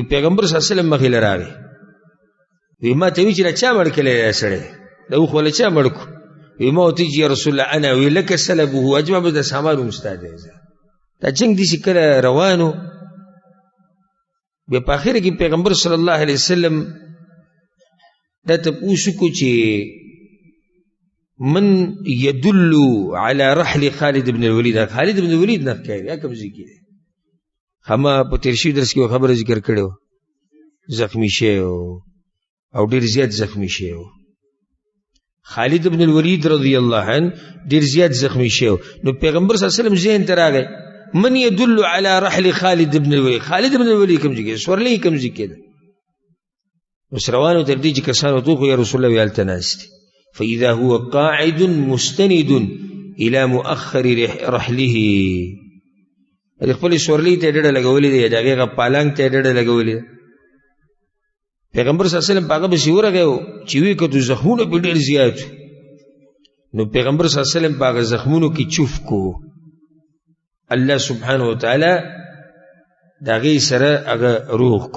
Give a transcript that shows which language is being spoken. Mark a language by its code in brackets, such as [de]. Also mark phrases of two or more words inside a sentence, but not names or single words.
[ps] پیغمبر صلی الله علیه وسلم مخې له راغی، وی ما ته وی چې چا مړ کړی سړی د اوښ ولا چا مړ کړو؟ وی ما ورته چې یا رسول الله انا وی لکه سلبه اجمع به د سامان هم ستا دی. دا جنګ داسې کله روانو، بیا په اخره کې پیغمبر صلی الله علیه وسلم دا تپوس وکړو چې [ar] من يدل على رحل [ps] خالد بن الولید. خالد بن الولید نه کوي یا کوم ځای کې هما په تیر شوي درس کې خبره ذکر کړې وه، زخمی شوی او ډېر زیات زخمی شوی و. خالد بن الولید رضی الله عنه ډېر زیات زخمی شوی. نو پیغمبر صلی الله علیه وسلم ذهن ته راغی [ar] من يدل على رحل [ps] خالد بن الولید. خالد بن الولید کوم ځای کې سورلۍ کوم ځای کې ده؟ اوس روانو تر دې چې کسانو ته یا رسول الله هلته ناست دي. [ar] فإذا هو قاعد مستند إلى مؤخر رحله. [ps] د خپل سورلۍ ته ډډه لګولې ده، د هغې پالنګ ته ډډه لګولې ده. پیغمبر صلی الله علیه وسلم په هغه پسې ورغی چې ویې کتو زخمونه پې ډېر زیات وو. نو پیغمبر صلی الله علیه وسلم په هغه زخمونو کې چوف کو، الله سبحانه وتعالی د هغې سره هغه روغ کو.